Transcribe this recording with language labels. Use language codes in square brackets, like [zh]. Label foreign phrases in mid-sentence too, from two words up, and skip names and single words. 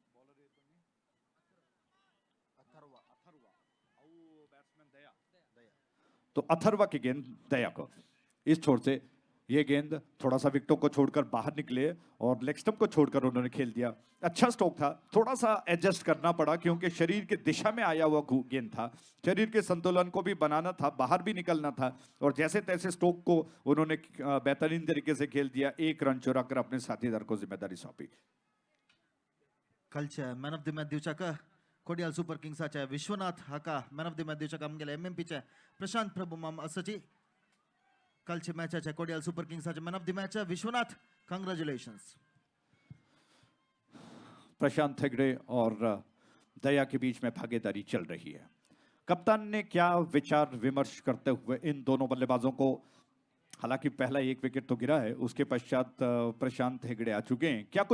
[hi] तो अथर्वा की गेंद दया को, इस छोर से ये गेंद थोड़ा सा विकेटों को छोड़कर बाहर निकले और लेग स्टंप को छोड़कर उन्होंने खेल दिया। अच्छा स्ट्रोक था, थोड़ा सा एडजस्ट करना पड़ा क्योंकि शरीर की दिशा में आया हुआ गेंद था। शरीर के संतुलन को भी बनाना था, बाहर भी निकलना था और जैसे तैसे स्ट्रोक को उन्होंने बेहतरीन तरीके से खेल दिया। 1 रन चुराकर अपने साथीदार को जिम्मेदारी सौंपी। [kok] कलचे [en] man of the match [kok] दिवचाका कोडियाल सुपर किंग्साचे विश्वनाथ हाका [en] man of the match [kok] दिवचाका आमगेले एमएमपीचे प्रशांत प्रभू माम असची कलचे मॅचाचे कोडियाल सुपर किंग्साचे [en] man of the match [kok] विश्वनाथ, कांग्रेचुलेशंस। [hi] प्रशांत हेगड़े और दया के बीच में भागीदारी चल रही है। कप्तान ने क्या विचार विमर्श करते हुए इन दोनों बल्लेबाजों को, हालांकि पहला 1 विकेट तो गिरा है, उसके पश्चात प्रशांत हेगड़े आ चुके हैं।